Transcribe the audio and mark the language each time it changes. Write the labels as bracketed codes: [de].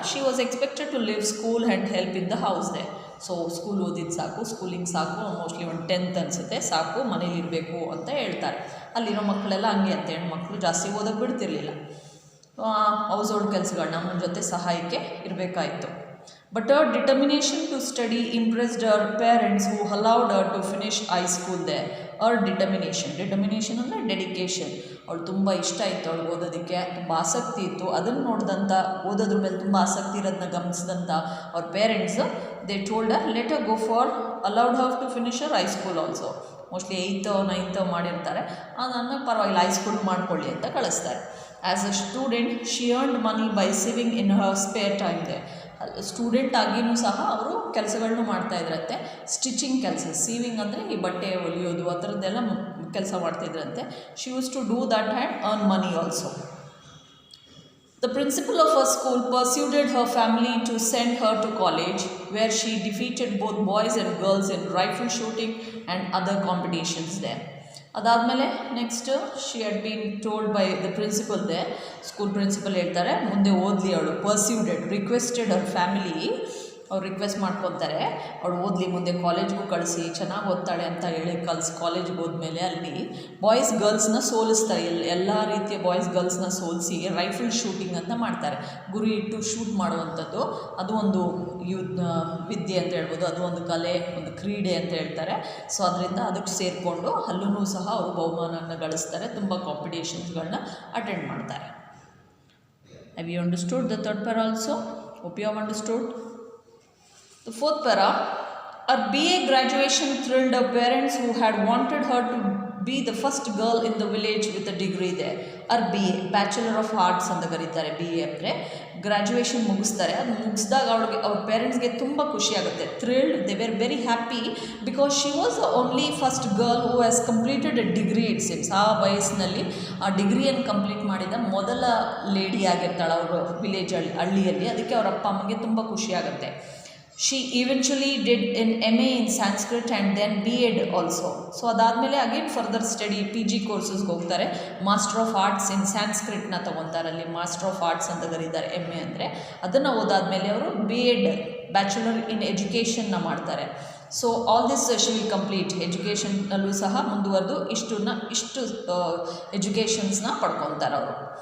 [en] She was expected to leave school and help in the house they. [kn] So school ಓದಿದ್ದು ಸಾಕು, schooling ಸಾಕು, mostly ಒಂದು 10th ಅನಿಸುತ್ತೆ, ಸಾಕು, ಮನೇಲಿರಬೇಕು ಅಂತ ಹೇಳ್ತಾರೆ. ಅಲ್ಲಿರೋ ಮಕ್ಕಳೆಲ್ಲ ಹಂಗೆ ಅಂತ, ಹೆಣ್ಮಕ್ಳು ಜಾಸ್ತಿ ಓದೋಕ್ಕೆ ಬಿಡ್ತಿರ್ಲಿಲ್ಲ, ಹೌಸ್ ಹೋಲ್ಡ್ ಕೆಲಸಗಳನ್ನ ನಮ್ಮ ಜೊತೆ ಸಹಾಯಕ್ಕೆ ಇರಬೇಕಾಯಿತು. [en] But her determination to study impressed her parents who allowed her to finish high school there. [kn] Her determination ಅಂದರೆ ಡೆಡಿಕೇಶನ್. ಅವಳು ತುಂಬ ಇಷ್ಟ ಇತ್ತು, ಅವಳು ಓದೋದಕ್ಕೆ ತುಂಬ ಆಸಕ್ತಿ ಇತ್ತು. ಅದನ್ನು ನೋಡಿದಂಥ, ಓದೋದ್ರ ಮೇಲೆ ತುಂಬ ಆಸಕ್ತಿ ಇರೋದನ್ನ ಗಮನಿಸಿದಂಥ ಅವ್ರ parents, [en] They told her let her go far, allowed her to finish her high school also. [kn] Mostly 8th or 9th ಮಾಡಿರ್ತಾರೆ, ಅದನ್ನು ಪರವಾಗಿಲ್ಲ ಹೈ ಸ್ಕೂಲ್ ಮಾಡ್ಕೊಳ್ಳಿ ಅಂತ ಕಳಿಸ್ತಾರೆ. [en] As a student she earned money by saving in her spare time they. [kn] Student ಆಗಿಯೂ ಸಹ ಅವರು ಕೆಲಸಗಳನ್ನೂ ಮಾಡ್ತಾಯಿದ್ರಂತೆ, stitching ಕೆಲಸ, ಸೀವಿಂಗ್ ಅಂದರೆ ಈ ಬಟ್ಟೆ ಹೊಲಿಯೋದು ಆ ಥರದ್ದೆಲ್ಲ ಕೆಲಸ ಮಾಡ್ತಾಯಿದ್ರಂತೆ. [en] She use to do that and earn money also. The principal of her school persuaded her family to send her to college, where she defeated both boys and girls in rifle shooting and other competitions there. [kn] ಅದಾದಮೇಲೆ next [en] she had been told by the principal they, [kn] school principal ಹೇಳ್ತಾರೆ ಮುಂದೆ ಓದಲಿ ಅವಳು, [en] persuaded, requested ಅವರ್ family, [kn] ಅವ್ರು request ಮಾಡ್ಕೊತಾರೆ ಅವಳು ಓದಲಿ, ಮುಂದೆ ಕಾಲೇಜ್ಗೂ ಕಳಿಸಿ, ಚೆನ್ನಾಗಿ ಓದ್ತಾಳೆ ಅಂತ ಹೇಳಿ ಕಾಲೇಜ್ಗೆ ಹೋದ್ಮೇಲೆ ಅಲ್ಲಿ ಬಾಯ್ಸ್ ಗರ್ಲ್ಸ್ನ ಸೋಲಿಸ್ತಾರೆ, ಎಲ್ಲ ರೀತಿಯ ಬಾಯ್ಸ್ ಗರ್ಲ್ಸ್ನ ಸೋಲಿಸಿ ರೈಫಲ್ ಶೂಟಿಂಗ್ ಅಂತ ಮಾಡ್ತಾರೆ, ಗುರಿ ಇಟ್ಟು ಶೂಟ್ ಮಾಡುವಂಥದ್ದು. ಅದು ಒಂದು ವಿದ್ಯೆ ಅಂತ ಹೇಳ್ಬೋದು, ಅದು ಒಂದು ಕಲೆ, ಒಂದು ಕ್ರೀಡೆ ಅಂತ ಹೇಳ್ತಾರೆ. ಸೊ ಅದರಿಂದ ಅದಕ್ಕೆ ಸೇರಿಕೊಂಡು ಅಲ್ಲೂ ಸಹ ಅವರು ಬಹುಮಾನವನ್ನು ಗಳಿಸ್ತಾರೆ, ತುಂಬ ಕಾಂಪಿಟೇಷನ್ಸ್ಗಳನ್ನ ಅಟೆಂಡ್ ಮಾಡ್ತಾರೆ. [en] Have you understood the third para also? Hope you have understood. The fourth para, her BA graduation thrilled her parents who had wanted her to be the first girl in the village with a degree there. her BA, bachelor of arts [kn] ಅಂತ ಕರೀತಾರೆ. [en] BA ಅಂದರೆ graduation ಮುಗಿಸ್ತಾರೆ. [kn] ಅದು ಮುಗಿಸಿದಾಗ ಅವಳಿಗೆ ಅವ್ರ ಪೇರೆಂಟ್ಸ್ಗೆ ತುಂಬ ಖುಷಿಯಾಗುತ್ತೆ, [en] Thrilled, they were very happy because she was the only first girl who has completed a degree. It seems [kn] ಆ ವಯಸ್ಸಿನಲ್ಲಿ ಆ ಡಿಗ್ರಿಯನ್ನು ಕಂಪ್ಲೀಟ್ ಮಾಡಿದ ಮೊದಲ ಲೇಡಿ ಆಗಿರ್ತಾಳೆ ಅವರು ವಿಲೇಜ್ ಹಳ್ಳಿಯಲ್ಲಿ. ಅದಕ್ಕೆ ಅವ್ರ ಅಪ್ಪ ಅಮ್ಮಗೆ ತುಂಬ ಖುಷಿಯಾಗುತ್ತೆ. [en] She eventually did an MA in Sanskrit and then B.Ed also. [kn] So ಅದಾದಮೇಲೆ ಅಗೇನ್ ಫರ್ದರ್ ಸ್ಟಡಿ PG ಕೋರ್ಸಸ್ಗೆ ಹೋಗ್ತಾರೆ. ಮಾಸ್ಟರ್ ಆಫ್ ಆರ್ಟ್ಸ್ ಇನ್ ಸ್ಯಾನ್ಸ್ಕ್ರಿಟ್ನ ತೊಗೊತಾರೆ, ಅಲ್ಲಿ ಮಾಸ್ಟರ್ ಆಫ್ ಆರ್ಟ್ಸ್ ಅಂತ ಕರೀತಾರೆ, MA ಅಂದರೆ. ಅದನ್ನು ಓದಾದಮೇಲೆ ಅವರು B.Ed, ಬ್ಯಾಚುಲರ್ ಇನ್ ಎಜುಕೇಷನ್ನ ಮಾಡ್ತಾರೆ. [en] so all this she will complete, [kn] ಎಜುಕೇಷನ್ನಲ್ಲೂ ಸಹ ಮುಂದುವರೆದು ಇಷ್ಟು ಎಜುಕೇಷನ್ಸ್ನ ಪಡ್ಕೊತಾರೆ ಅವರು.